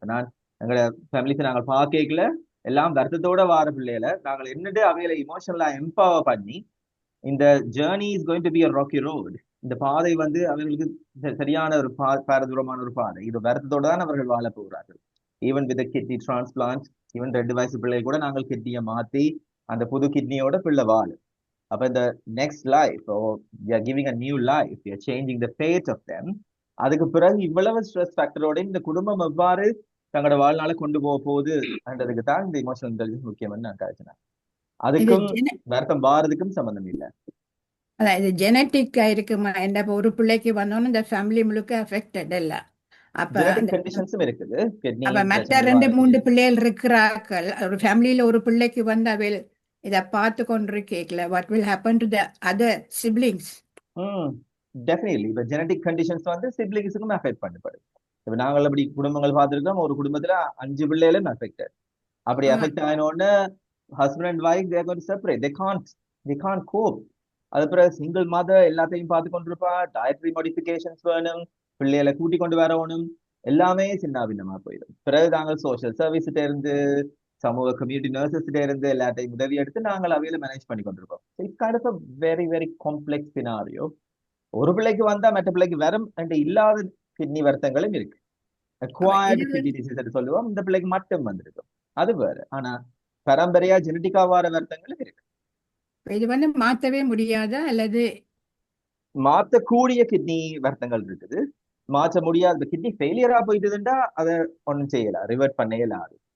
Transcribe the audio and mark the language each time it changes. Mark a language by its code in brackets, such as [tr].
[ta] இப்ப நான் எங்களோட ஃபேமிலிக்கு நாங்கள் பார்க்கல எல்லாம் வருத்தத்தோட வார பிள்ளைகளை நாங்கள் என்னட்டு அவைகளை இமோஷனலா எம்பவர் பண்ணி இந்த [en] journey is going to be a rocky road, [ta] இந்த பாதை வந்து அவர்களுக்கு சரியான ஒரு பாரதூரமான ஒரு பாதை, இது வருத்தத்தோட தான் அவர்கள் வாழ போகிறார்கள். [en] even with kidney transplant, [ta] even 2 வயசு பிள்ளைகள் கூட நாங்கள் கிட்னியை மாத்தி அந்த புது கிட்னியோட பிள்ளை வாழும். அப்ப இந்த next life, [en] we are giving a new life, we are changing the fate of them. [ta] அதுக்கு பிறகு இவ்வளவு ஸ்ட்ரெஸ் ஃபேக்டரோட இந்த குடும்பம் எவ்வாறு தங்களோட வாழ்நாளை கொண்டு போக போகுதுன்றதுக்கு தான் இந்த இமோஷனல் இன்டெலிஜென்ஸ் முக்கியம்னு நான் கருதினேன். அதுக்கும் வருத்தம் வாரதுக்கும் சம்பந்தம் இல்லை. அதான் இது ஜெனட்டிக்கா இருக்குமா? என்ன ஒரு பிள்ளைக்கு வந்தோன்னு இந்த ஃபேமிலி முழுக்க அஃபெக்டட் இல்ல. அப்ப கண்டிஷன்ஸும் இருக்குது. அப்ப மற்ற 2-3 பிள்ளைகள் இருக்கிறார்கள், ஒரு ஃபேமிலியில ஒரு பிள்ளைக்கு வந்து அவையில் இதை பார்த்து கொண்டு கேட்கல, [en] What will happen to the other siblings? Definitely. [ta] இப்ப ஜெனடிக் கண்டிஷன்ஸ் வந்து சிப்ளிங்ஸுக்கும் அஃபெக்ட் பண்ணப்படுது. இப்ப நாங்கள் அப்படி குடும்பங்கள் பார்த்துருக்கோம், ஒரு குடும்பத்துல 5 பிள்ளைகளும் அஃபெக்டட். அப்படி affect ஆயினோன்னு [en] Husband and wife they are going to separate, they can't cope. [ta] அது பிறகு சிங்கிள் மதர் எல்லாத்தையும் பார்த்து கொண்டிருப்பா, டயட்ரி மாடிஃபிகேஷன்ஸ் வேணும், பிள்ளைகளை கூட்டி கொண்டு வரணும், எல்லாமே சின்ன பின்னமா போயிடும். பிறகு நாங்கள் சோஷியல் சர்வீஸ்கிட்ட இருந்து, சமூக கம்யூனிட்டி நர்சஸ்கிட்ட இருந்து எல்லாத்தையும் உதவி எடுத்து நாங்கள் அவையில மேனேஜ் பண்ணி கொண்டிருக்கோம். [en] It's kind of a very very complex scenario. [ta] ஒரு பிள்ளைக்கு வந்தா மற்ற பிள்ளைக்கு வரும் என்று இல்லாத கிட்னி வருத்தங்களும் இருக்கு. அக்வயர்டு கிட்னி டிசீஸ் சொல்லுவோம், இந்த பிள்ளைக்கு மட்டும் வந்திருக்கும், அது வேறு. ஆனா பரம்பரையா ஜெனட்டிக்கா வர வருத்தங்களும் இருக்கு. இது வந்து மாற்றவே முடியாதா அல்லது மாற்றக்கூடிய கிட்னி வருத்தங்கள் இருக்குது, மாற்ற முடியாத கிட்னி ஃபெயிலியரா போயிட்டுதுண்டா அதை ஒன்றும் செய்யலாம், ரிவர்ட் பண்ண இயலாது.